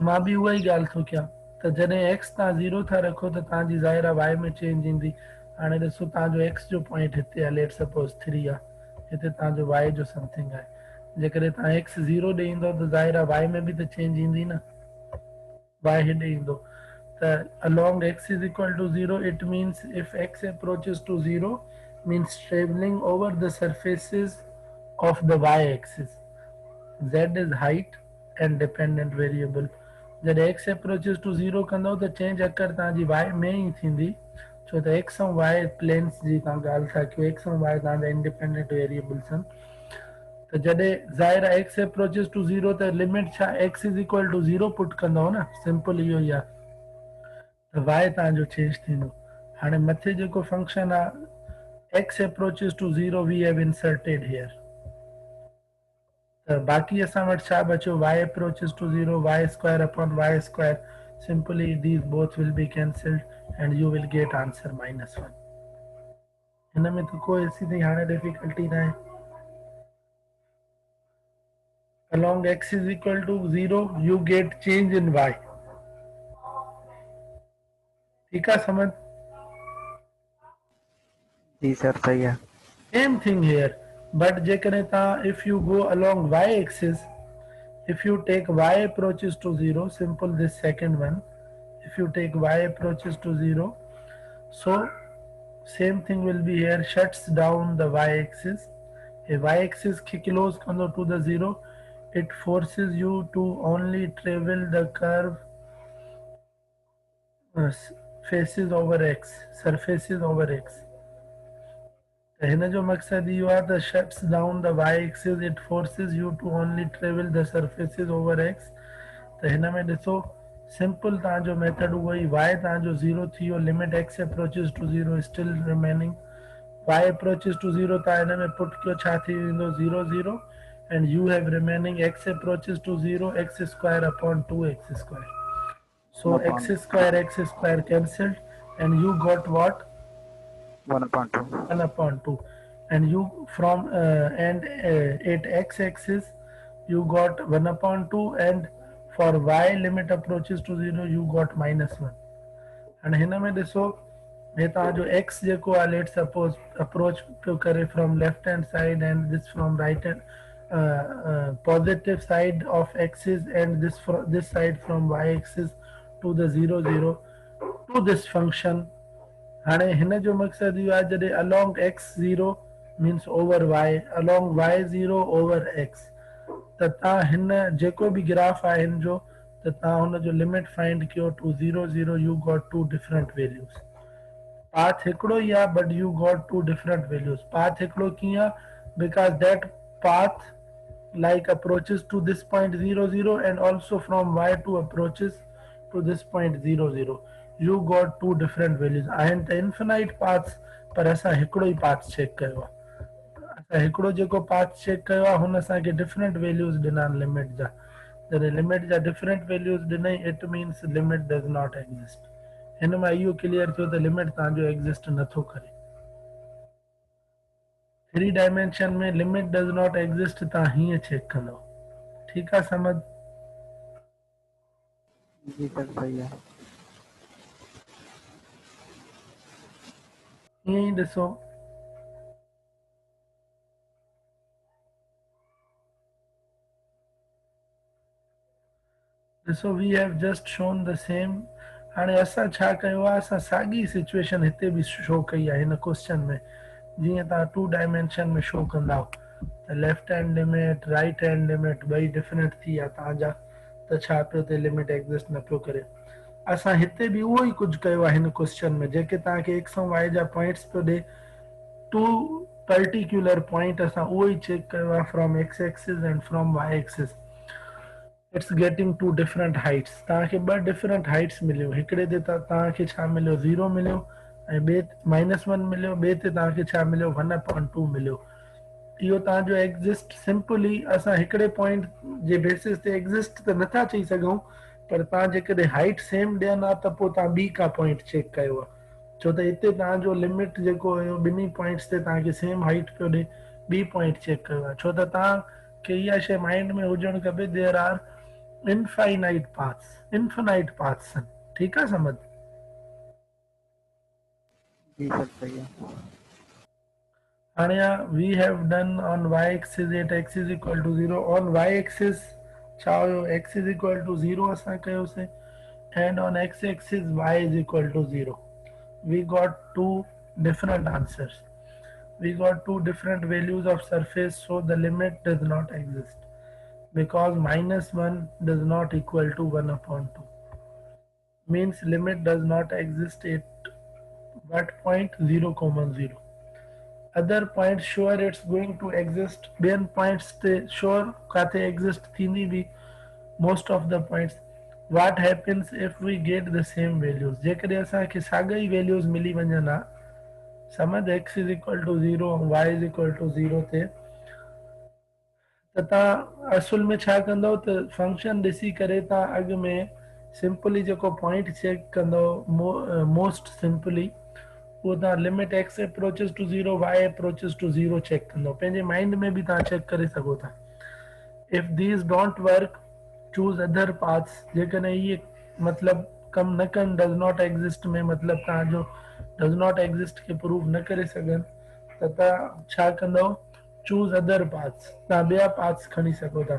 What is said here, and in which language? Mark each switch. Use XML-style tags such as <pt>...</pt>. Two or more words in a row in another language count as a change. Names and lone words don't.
<sd>मां बि उहा ई ॻाल्हि थो कयां, त जॾहिं x तव्हां 0 था रखो त तव्हांजी ज़ाहिर आहे y में चेंज ईंदी। हाणे ॾिसो तव्हांजो x जो पॉइंट हिते आहे,</sd> <en>let suppose</en> <sd>3 आहे, हिते तव्हांजो y जो समथिंग आहे। जेकॾहिं तव्हां x 0 ॾे ईंदो त ज़ाहिर आहे y में बि त चेंज ईंदी न, y हेॾे ईंदो।</sd> <en>त along x is equal to 0, it means if x approaches to 0 means traveling over the surfaces of the y-axis. Z is height and dependent variable.</en> <sd>जॾहिं</sd> <en>x approaches to 0</en> <sd>कंदो त</sd> <en>change occur</en> <sd>तव्हांजी y में ई थींदी, छो त x ऐं y प्लेन्स जी तव्हां ॻाल्हि था कयो, x ऐं y तव्हांजा</sd> <en>independent variables</en> <sd>आहिनि। त जॾहिं ज़ाहिर आहे</sd> <en>x approaches to 0</en> <sd>त लिमिट छा</sd> <en>x is equal to 0</en> <sd>पुट कंदव न, सिंपल इहो ई आहे, त y तव्हांजो चेंज थींदो। हाणे मथे जेको फंक्शन आहे</sd> <en>x approaches to 0 we have inserted here,</en> <sd>बाकी असां वटि छा बचो,</sd> <en>y approaches to 0 y square upon y square, simply these both will be cancelled and you will get answer -1।</en> <sd>हिन में तो कोई सीधी हाणे डिफिकल्टी न आहे।</sd> <en>along x is equal to 0 you get change in y।</en> <hi>ठीक है समझ? जी सर सही है।</hi> <en>Same thing here, but</en> <sd>जेकॾहिं तव्हां</sd> <en>if you go along y axis, if you take y approaches to 0, simple this second one, if you take y approaches to 0, so same thing will be here, shuts down the y-axis। A y-axis close to the 0, it forces you to only travel the curve faces over x, surfaces over x।</en> <sd>हिन जो मकसद इहो आहे त</sd> <en>shuts down the y-axis, it forces you to only travel the surfaces over x।</en> <sd>त हिन में ॾिसो सिंपल तव्हांजो मेथड उहो ई, y तव्हांजो 0 थी वियो,</sd> <en>लिमिट x approaches to 0 still remaining, y approaches to 0</en> <sd>तव्हां हिन में पुट कयो छा थी वेंदो</sd> <en>0 0, and you have remaining x approaches to 0 x square upon 2x square, so x square cancelled and you got what, 1/2. 1/2, and you from and at x-axis you got 1/2, and for y limit approaches to 0 you got -1।</en> <sd>and हिन में ॾिसो हे तव्हांजो x जेको आहे,</sd> <en>let suppose approach</en> <sd>पियो करे</sd> <en>from left hand side and this from right hand positive side of axis and this side from y axis to the 0 0 to this function।</en> <sd>हाणे हिन जो मक़सद इहो आहे जॾहिं</sd> <en>along x 0 means over y, along y 0 over x,</en> <sd>त तव्हां हिन जेको बि ग्राफ आहे हिन जो, त तव्हां हुन जो लिमिट फाइंड कयो टू 0 0,</sd> <en>you got two different values।</en> <sd>पाथ हिकिड़ो ई आहे</sd> <en>but you got two different values।</en> <sd>पाथ हिकिड़ो कीअं आहे,</sd> <en>because that path like approaches to this point 0 0 and also from y to approaches to this point 0 0, you got two different values।</en> <sd>आहिनि त</sd> <en>infinite paths,</en> <sd>पर असां हिकिड़ो ई path चेक कयो आहे, असां हिकिड़ो जेको path चेक कयो आहे हुन असांखे</sd> <en>different values</en> <sd>ॾिना आहिनि लिमिट जा। जॾहिं लिमिट जा</sd> <en>different values</en> <sd>ॾिनई,</sd> <en>it means limit does not exist।</en> <sd>हिन मां इहो क्लियर थियो त लिमिट तव्हांजो एग्ज़िस्ट नथो करे। 3 डायमेंशन में</sd> <en>limit does not exist</en> <sd>तव्हां हीअं चेक कंदव। ठीकु आहे समझ?</sd> <hi>जी सर सही है।</hi> <sd>ईअं ई ॾिसो ॾिसो</sd> <en>we have just shown the same.</en> <sd>हाणे असां छा कयो आहे, असां साॻी सिचुएशन हिते बि शो कई आहे हिन क्वेश्चन में। जीअं तव्हां 2 डायमेंशन में शो कंदा त</sd> <en>left hand limit right hand limit</en> <sd>ॿई डिफरेंट थी विया तव्हांजा, त छा पियो थिए, लिमिट एग्ज़िस्ट न पियो करे। असां हिते बि उहो ई कुझु कयो आहे हिन क्वेश्चन में, जेके तव्हांखे एक्स ऐं वाई जा पॉइंट्स पियो ॾे, 2 पर्टिकुलर पॉइंट असां उहो ई चेक कयो आहे</sd> <en>from x axis and from y axis. it's getting to different heights.</en> <sd>तव्हांखे ॿ</sd> <en>different heights</en> <sd>मिलियो, हिकिड़े ते तव्हांखे छा मिलियो 0 मिलियो ऐं ॿिए -1 मिलियो, ॿिए ते तव्हांखे छा मिलियो 1/2 मिलियो। इहो तव्हांजो एग्ज़िस्ट सिंपली असां हिकिड़े पॉइंट जे बेसिस ते एग्ज़िस्ट त नथा चई सघूं, पर तव्हां जेकॾहिं हाइट सेम ॾियनि हा त पोइ तव्हां ॿी का पॉइंट चेक कयो आहे, छो त हिते तव्हांजो लिमिट जेको हुयो ॿिन्ही पॉइंट्स ते तव्हांखे</sd> <en>same height</en> <sd>पियो ॾिए, ॿी पॉइंट चेक कयो आहे, छो त तव्हांखे इहा शइ माइंड में हुजणु खपे</sd> <en>there are infinite paths, infinite paths</en> <sd>आहिनि। ठीकु आहे समझ?</sd> <hi>जी सर सही है।</hi> <en>हाणे we have done on y axis at x is equal to 0. on y axis</en> <sd>छा हुयो,</sd> <en>x is equal to 0</en> <sd>असां कयोसीं,</sd> <en>and on x axis y is equal to 0. we got two different answers, we got two different values of surface, so the limit does not exist because -1 does not equal to 1/2, means limit does not exist at what point 0, 0. Other points sure it's going to exist,</en> <sd>ॿियनि points ते sure काथे exist थींदी भी,</sd> <en>most of the points। what happens if we get the same values,</en> <sd>जेकॾहिं असांखे साॻई values मिली वञनि हा, समझ,</sd> <en>x is equal to 0 y is equal to 0</en> <sd>ते, त तव्हां असुल में छा कंदव त फंक्शन ॾिसी करे तव्हां अॻु में सिंपली जेको पॉइंट चेक कंदव,</sd> <en>most simply</en> <sd>वो तव्हां</sd> <en>limit x approaches to 0 y approaches to 0</en> <sd>चेक कंदव, पंहिंजे माइंड में भी तव्हां चेक करे सघो था।</sd> <en>if these don't work choose other paths,</en> <sd>जेकॾहिं इहे मतलब कम न कनि</sd> <en>does not exist</en> <sd>में, मतलब तव्हांजो</sd> <en>does not exist</en> <sd>खे प्रूव न करे सघनि, त तव्हां छा कंदव,</sd> <en>choose other paths,</en> <sd>तव्हां ॿिया पाथ्स खणी सघो था।</sd>